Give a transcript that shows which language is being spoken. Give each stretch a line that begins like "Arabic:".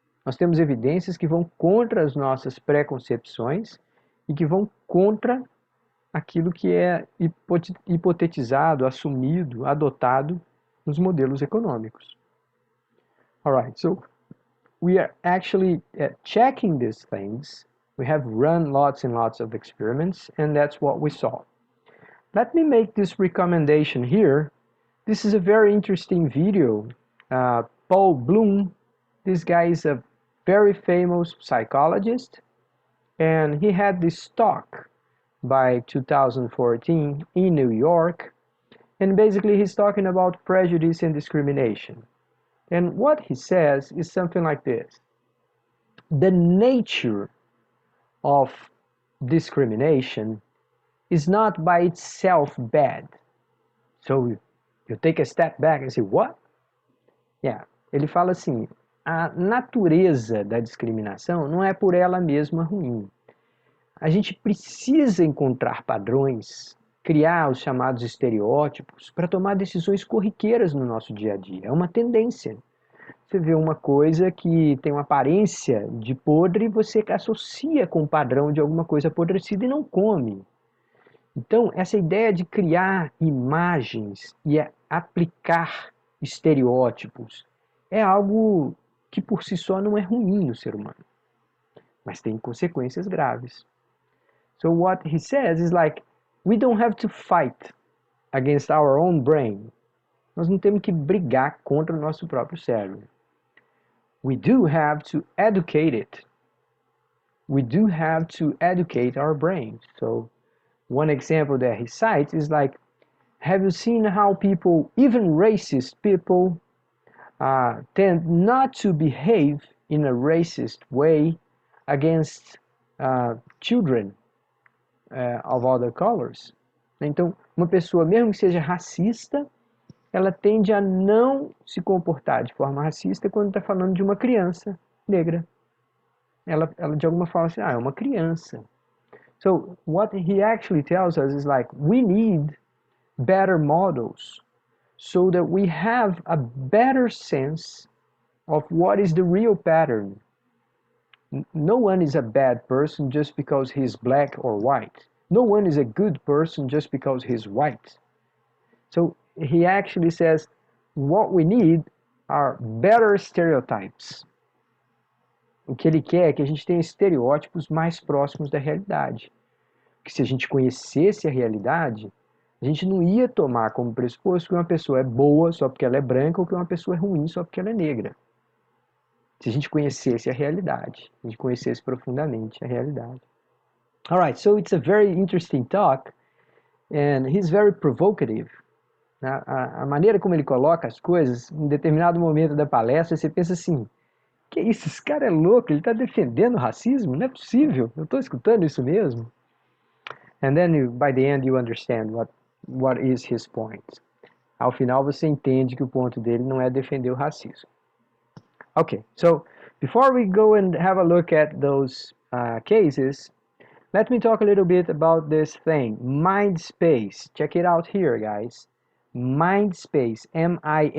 Portuguese: Nós temos evidências que vão contra as nossas preconcepções e que vão contra aquilo que é hipotetizado, assumido, adotado nos modelos econômicos.
English: All right, so we are actually checking these things. We have run lots and lots of experiments, and that's what we saw. Let me make this recommendation here. This is a very interesting video. Paul Bloom, this guy is a very famous psychologist, and he had this talk by 2014 in New York, and basically he's talking about prejudice and discrimination. And what he says is something like this. The nature of discrimination is not by itself bad. So you take a step back and say, what?
Portuguese: Yeah, ele fala assim, a natureza da discriminação não é por ela mesma ruim. A gente precisa encontrar padrões, criar os chamados estereótipos para tomar decisões corriqueiras no nosso dia a dia. É uma tendência. Você vê uma coisa que tem uma aparência de podre, você associa com o padrão de alguma coisa apodrecida e não come. Então, essa ideia de criar imagens e aplicar estereótipos é algo que por si só não é ruim no ser humano, mas tem consequências graves.
English: So what he says is like, we don't have to fight against our own brain.
Portuguese: Nós não temos que brigar contra o nosso próprio cérebro.
English: We do have to educate it. We do have to educate our brain. So one example that he cites is like, have you seen how people, even racist people, tend not to behave in a racist way against children of other colors?
Portuguese: Então, Uma pessoa, mesmo que seja racista, ela tende a não se comportar de forma racista quando está falando de uma criança negra. Ela de alguma forma assim, é uma criança.
English: So what he actually tells us is like, we need better models so that we have a better sense of what is the real pattern. No one is a bad person just because he's black or white. No one is a good person just because he's white. So he actually says what we need are better stereotypes.
Portuguese: O que ele quer é que a gente tenha estereótipos mais próximos da realidade. Que se a gente conhecesse a realidade, a gente não ia tomar como pressuposto que uma pessoa é boa só porque ela é branca ou que uma pessoa é ruim só porque ela é negra. Se a gente conhecesse a realidade, a gente conhecesse profundamente a realidade.
English: Alright, so it's a very interesting talk and he's very provocative.
Portuguese: A maneira como ele coloca as coisas, em determinado momento da palestra, você pensa assim, que isso, esse cara é louco, ele está defendendo o racismo? Não é possível, eu estou escutando isso mesmo.
English: And then, by the end, you understand what is his point.
Portuguese: Ao final, você entende que o ponto dele não é defender o racismo.
English: Okay, so before we go and have a look at those cases, let me talk a little bit about this thing, mind space. Check it out here, guys. Mind space, M-I-N-D-S-P-A-C-E.